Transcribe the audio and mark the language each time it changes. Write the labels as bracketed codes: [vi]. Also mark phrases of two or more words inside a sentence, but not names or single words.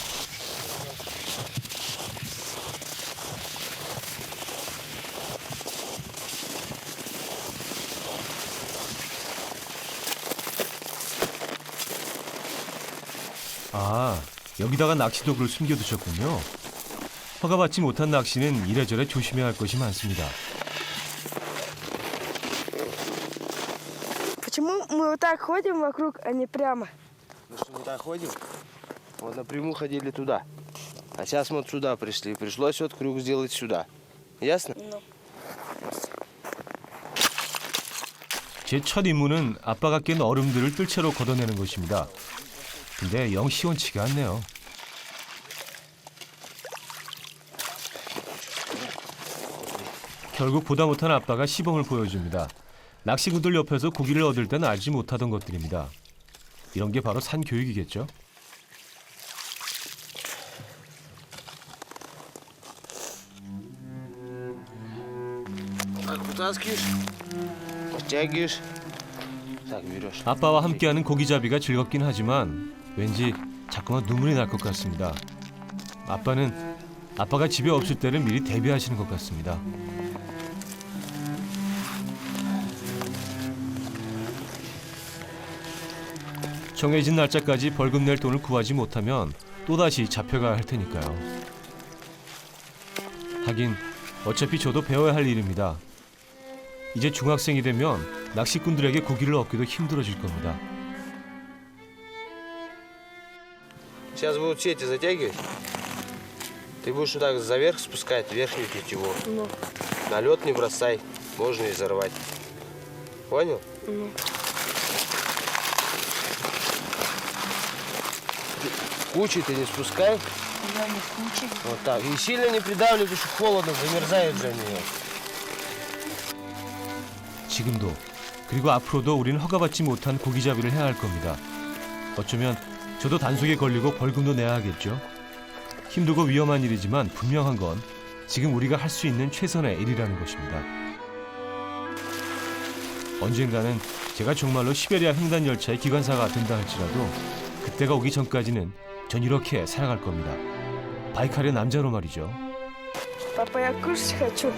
[ko] 아, 여기다가 낚시도구를 숨겨두셨군요. 허가받지 못한 낚시는 이래저래 조심해야 할 것이 많습니다. [ru] Почему мы вот так ходим вокруг, а не прямо? Ну что, мы так ходим? Вот напрямую ходили туда. А сейчас мы вот сюда пришли. Пришлось вот крюк сделать сюда. Ясно? [ko] 제 첫 임무는 아빠가 깬 얼음들을 뜰채로 걷어내는 것입니다. 근데 영 시원치가 않네요. 결국 보다 못한 아빠가 시범을 보여줍니다. 낚시꾼들 옆에서 고기를 얻을 땐 알지 못하던 것들입니다. 이런 게 바로 산교육이겠죠? [ru] Так, вытаскиваешь, подтягиваешь. Так, берешь. [ko] 아빠와 함께하는 고기잡이가 즐겁긴 하지만 왠지 자꾸만 눈물이 날 것 같습니다. 아빠는 아빠가 집에 없을 때를 미리 대비하시는 것 같습니다. 정해진 날짜까지 벌금 낼 돈을 구하지 못하면 또다시 잡혀가야 할 테니까요. 하긴 어차피 저도 배워야 할 일입니다. 이제 중학생이 되면 낚시꾼들에게 고기를 얻기도 힘들어질 겁니다. [ru] Сейчас будут сети затягивать. Ты будешь вот так заверх спускать, верхнюю тетиву. На лед не бросай, можно и зарвать. Понял? Кучей ты не спускай. Я не куча. Вот так. И сильно не придавливай, потому что холодно, замерзает же они. [ko] 지금도 그리고 앞으로도 우리는 허가받지 못한 고기잡이를 해야 할 겁니다. 어쩌면 저도 단속에 걸리고 벌금도 내야 하겠죠. 힘들고 위험한 일이지만 분명한 건 지금 우리가 할 수 있는 최선의 일이라는 것입니다. 언젠가는 제가 정말로 시베리아 횡단 열차의 기관사가 된다 할지라도 그때가 오기 전까지는 전 이렇게 살아갈 겁니다. 바이칼의 남자로 말이죠. [ru] Папа, я кушать хочу.